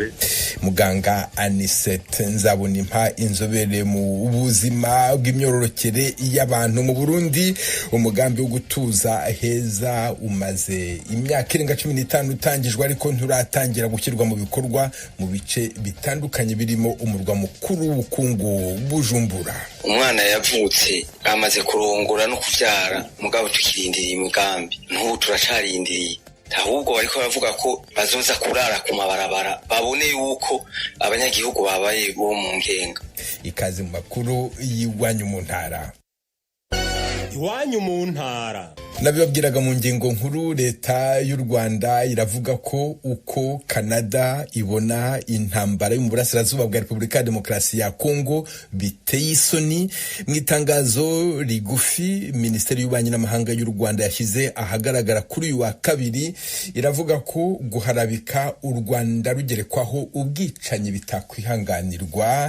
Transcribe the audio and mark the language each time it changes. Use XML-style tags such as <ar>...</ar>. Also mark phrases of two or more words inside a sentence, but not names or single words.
<rw>Muganga Anisette Nzabonimpa, inzobere mu buzima bw'imyororokere y'abantu mu Burundi. Umugambi wo gutuza heza umaze imyaka irenga 15 utangijwe, ariko nturatangira gushyirwa mu bikorwa mu bice bitandukanye birimo umurwa mukuru w'ubukungu Bujumbura.</rw> <rn>Umwana yavutse amaze kurongora no kuvyara, mugabo tukirindiriye imigambi, n'ubu turacarindiriye. Ahubwo bariko baravuga ko bazoza kurara ku mabarabara babone yuko abanyagihugu babaye bo mu ngenga.</rn> <rw>Ikaze mu makuru y'Iwanyu mu ntara. Iwanyu mu ntara. Nabibabwiraga mu ngingo nkuru, leta y'u Rwanda iravuga ko uko Canada ibona intambara yo mu burasirazuba bwa Repubulika ya Demokarasi ya Kongo biteye isoni. Mu itangazo rigufi Minisiteri y'Ububanyi n'Amahanga y'u Rwanda yashyize ahagaragara kuri uyu wa kabiri, iravuga ko guharabika u Rwanda rugerekwaho ubwicanyi bitakwihanganirwa.</rw>